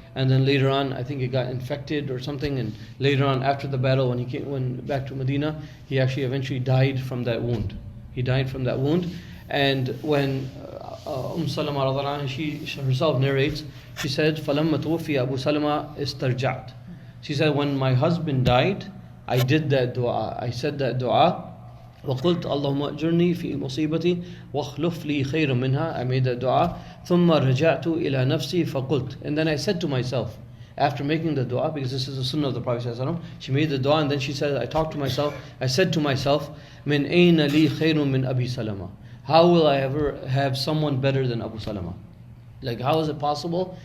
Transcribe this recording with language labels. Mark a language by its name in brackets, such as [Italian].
[English] And then later on, I think he got infected or something. And later on, after the battle, when he went back to Medina, he actually eventually died from that wound. He died from that wound. And when Salama radhiallahu anha, she herself narrates, she said, [Arabic] فَلَمَّا تُوفِيَ أَبُو سَلَمَةَ اسْتَرْجَعْتُ. [English] She said, when my husband died, I did that dua. I said that dua. [Arabic] وقلت اللهم أجرني في مصيبتي واخلف لي خيرا منها. [English] I made that dua. [Arabic] ثم رجعت إلى نفسي فقلت. [English] And then I said to myself, after making the dua, because this is the sunnah of the Prophet ﷺ, she made the dua, and then she said, I talked to myself, I said to myself, [Arabic] من أين لي خير من أبي سلمة. [English] How will I ever have someone better than Abu Salama? Like, how is it possible?